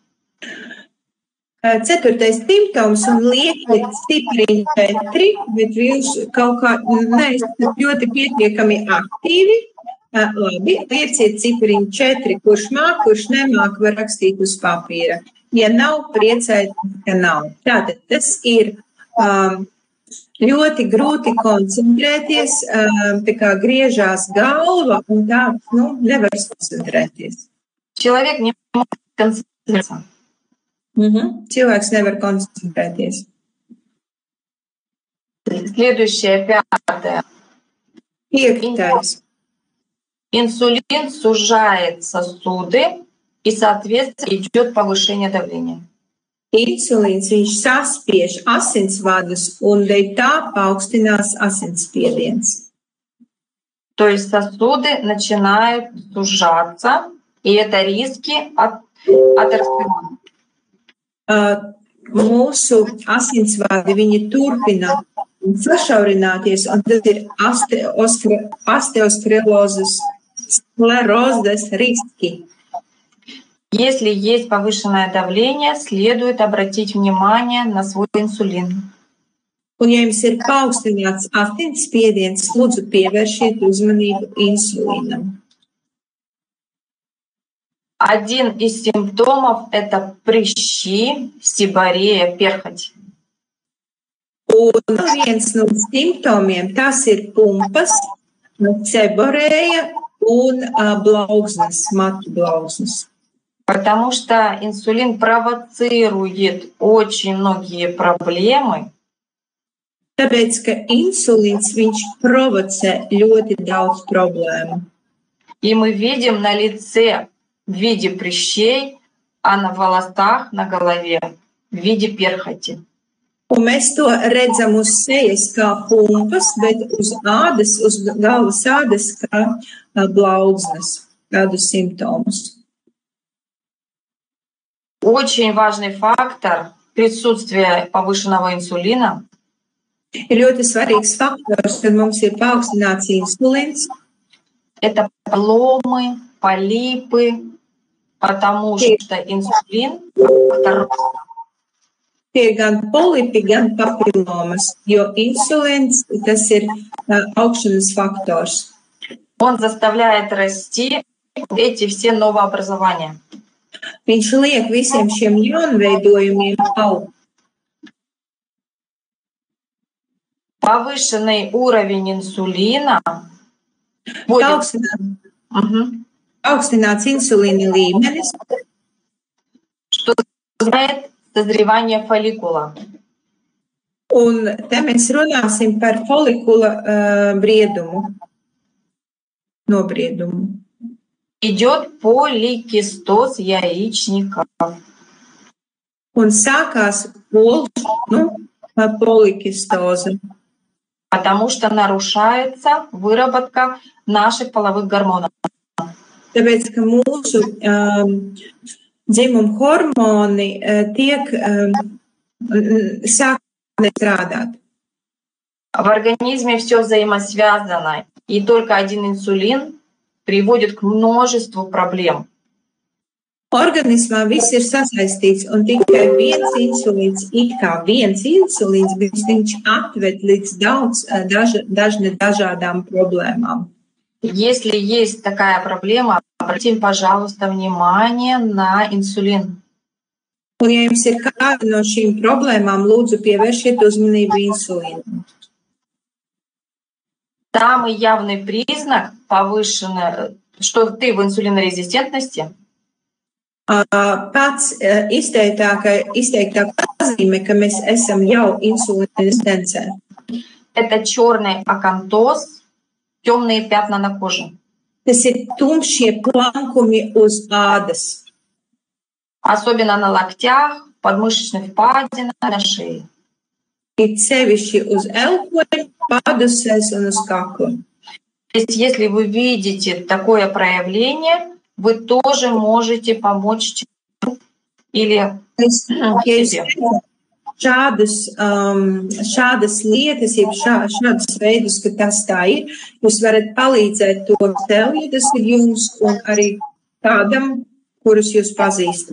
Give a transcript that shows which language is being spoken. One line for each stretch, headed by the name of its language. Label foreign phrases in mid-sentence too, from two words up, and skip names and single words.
Latvian: Ceturtais simptoms un liekat stipri 4, bet jūs kaut kā neesat ļoti pietiekami aktīvi. Labi, lieciet cipariņu 4, kurš māk, kurš nemāk, var rakstīt uz papīra. Ja nav, priecājieties, ka nav. Tātad tas ir ļoti grūti koncentrēties, tā kā griežās galva un tā, nevar koncentrēties.
Russian: Человек не может концентрироваться.
Latvian: Cilvēks nevar koncentrēties.
Russian: Следующее, 5.
Latvian: Piektais.
Russian: Инсулин сужает сосуды, и, соответственно, идет повышение давления.
Latvian: Insulīns, viņš saspiež asinsvadus, un dēļ tā paaugstinās asinsspiediens.
Russian: То есть сосуды начинают сужаться, и это риски атеросклероза.
Latvian: Mūsu asinsvadi, viņi turpina sašaurināties, un tas ir osteosklērozes riski.
Russian: Если есть повышенное давление, следует обратить внимание на свой инсулин.
Latvian: Un, ja jums ir paaugstināts asinsspiediens, lūdzu pievēršiet uzmanību insulīnam.
Russian: Один из симптомов – это прыщи, сиборея, перхоть.
Latvian: Un viens no simptomiem tas ir pumpas, seborēja un blaugsnes, matu blaugsnes.
Russian: Потому что инсулин провоцирует очень многие проблемы.
Latvian: Tāpēc, ka insulīns, viņš provocē ļoti daudz problēmu.
Russian: И мы видим на лице в виде прыщей, а на волосах, на голове в виде перхоти.
Latvian: Un mēs to redzam uz sejas kā pumpas, bet uz ādas, uz galvas ādas kā blaugsnes, tādus simptomus.
Russian: Очень важный фактор присутствия повышенного инсулина.
Latvian: Ir ļoti svarīgs faktors, kad mums ir paaugstināts insulīns.
Russian: Это поломы, полипы, потому что инсулин фактор роста.
Latvian: Tie ir gan polipi, gan papilomas, jo insulīns, tas ir augšanas faktors.
Russian: Он заставляет расти эти все новообразования.
Latvian: Viņš liek visiem šiem jaunveidojumiem augt.
Russian: Повышенный уровень инсулина вводит
Latvian: Paaugstināts insulīna līmenis,
Russian: что вызывает созревание фолликула.
Latvian: un te mēs runāsim par folikula briedumu, nobriedumu.
Russian: Идет поликистоз яичников.
Latvian: Un sākās polikistose,
Russian: Потому что нарушается выработка наших половых гормонов.
Latvian: tāpēc, ka mūsu dzimuma hormoni tiek sāk nestrādāt.
Russian: В организме все взаимосвязано, и только один инсулин приводит к множеству проблем.
Latvian: Organismā viss ir sasaistīts, un tikai viens insulīns, bet viņš atved līdz dažādām problēmām.
Russian: Если есть такая проблема, обратите, пожалуйста, внимание на инсулин.
Latvian: Un, ja jums ir kāda no šīm problēmām, lūdzu pievēršiet uzmanību insulīnam.
Russian: Самый явный признак повышенной, что ты в инсулинорезистентности,
Latvian: Pats izteiktākā pazīme, ka mēs esam jau insulīnrezistencē.
Russian: это черный акантоз, темные пятна на коже.
Latvian: Tas ir tumšie plankumi uz ādas,
Russian: Особенно на локтях, подмышечной впадине, на шее.
Latvian: it sevišķi uz elpoņa, padusēs un uz kakla.
Russian: То есть, если вы видите такое проявление, вы тоже можете помочь человеку или
Latvian: Ja jūs
Russian: себе.
Latvian: šādas lietas, jeb šādus veidus, ka tas tā ir, jūs varat palīdzēt to tev, ja tas ir jums, un arī kādam, kurus jūs pazīstat.